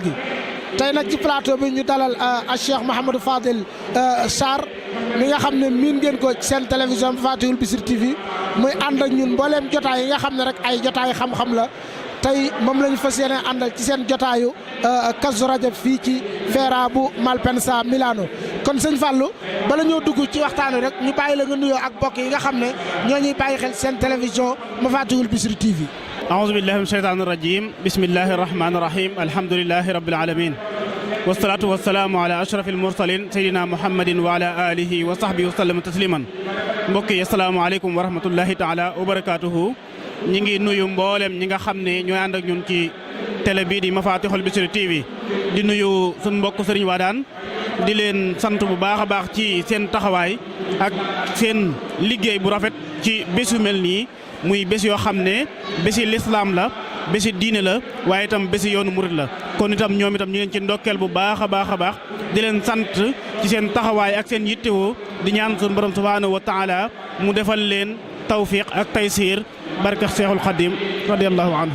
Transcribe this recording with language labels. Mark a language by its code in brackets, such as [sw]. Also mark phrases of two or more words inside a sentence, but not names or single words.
[wo] gi tey nag ci plateau bi ñu dalal a Cheikh Mouhamadou Fadil Sarr mi nga xam ne miin ngeen ko seen télévision Fatihul Bichri TV muy ànd ak ñun mbooleem jotaay yi nga xam ne rek ay jotaay xam-xam la tey moom la ñu fas yéene àndal ci seen jotaayu Kazu Rajab fii ci Feera bu Malpensa Milano kon sëñ Fallou bala ñoo dugg ci waxtaan wi rek ñu bàyyi la nga nuyoo ak mbokk yi nga xam ne ñoo ñuy bàyyi xel seen télévision Fatihul Bichri TV. [ar] أعوذ بالله من الشيطان الرجيم بسم الله الرحمن الرحيم الحمد لله رب العالمين والصلاة والسلام على أشرف المرسلين سيدنا محمد وعلى آله وصحبه وسلم تسليما [wo] mbokk yi [ar] السلام عليكم ورحمة الله تعالى وبركاته [wo] ñi ngi nuyu mboolem ñi nga xam ne ñooy ànd ak ñun ci télé bii di Fatihul Bichri TV di nuyu suñ mbokk Sëriñ Wadaan di leen sant bu baax a baax ci seen taxawaay ak seen liggéey bu rafet ci bés yu mel nii muy bés yoo xam ne bési lislaam la bési diine la waaye itam bési yoonu murit la kon itam ñoom itam ñu leen ci ndokkeel bu baax a baax a baax di leen sant ci seen taxawaay ak seen yittewoo di ñaan suñu borom [ar] سبحانه وتعالى [wo] mu defal leen tawfiq ak taysiir barke Seexul Xadim [ar] رضي الله عنه.